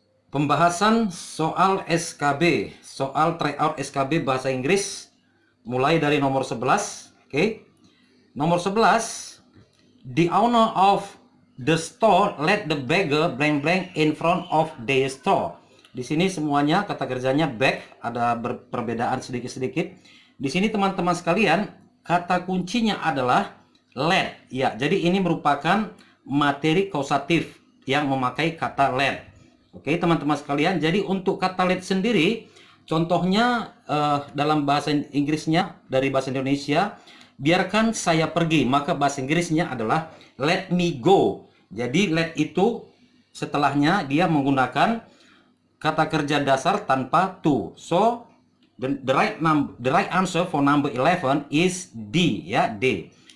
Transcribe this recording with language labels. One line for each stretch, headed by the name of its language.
Indonesian: Pembahasan soal SKB, soal tryout SKB bahasa Inggris, mulai dari nomor 11. Oke. Nomor 11,
English: the owner of the store let the beggar blank blank in front of their store.
Indonesian: Di sini semuanya kata kerjanya beg, ada perbedaan sedikit-sedikit. Di sini teman-teman sekalian, kata kuncinya adalah let. Ya, jadi ini merupakan materi kausatif yang memakai kata let. Oke, teman-teman sekalian, jadi untuk kata let sendiri, contohnya dalam bahasa Inggrisnya dari bahasa Indonesia, biarkan saya pergi, maka bahasa Inggrisnya adalah
English: let me go.
Indonesian: Jadi let itu setelahnya dia menggunakan kata kerja dasar tanpa to.
English: So the right answer for number 11 is D, ya, D.